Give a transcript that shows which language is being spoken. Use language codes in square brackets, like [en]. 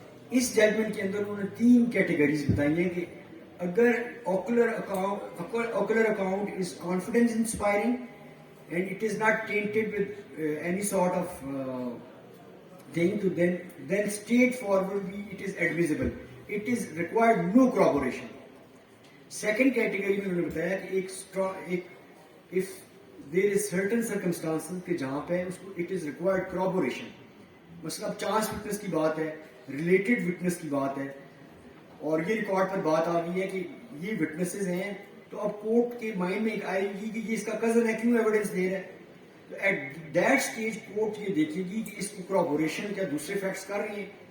[ur] اس judgment کے اندر انہوں نے 3 کیٹیگریز بتائی ہیں کہ اگر [en] Ocular account is confidence inspiring and it is not tainted with any sort of thing to then straightforwardly it is admissible. It is required no corroboration. Second category [ur] میں انہوں نے بتایا کہ [en] if there is certain circumstances [ur] کہ جہاں پہ اس کو [en] it is required corroboration. [ur] مثلا اب چانس وٹنس کی بات ہے, ریلیٹڈ وٹنس کی بات ہے, اور یہ ریکارڈ پر بات آ گئی ہے کہ یہ وٹنسز ہیں, تو اب کورٹ کے مائنڈ میں آئے گی کہ یہ اس کا کزن ہے, کیوں ایویڈنس دے رہا ہے. [en] at that stage [ur] کورٹ یہ دیکھے گی کہ اس کو کورابوریشن کیا دوسرے فیکٹس کر رہے ہیں.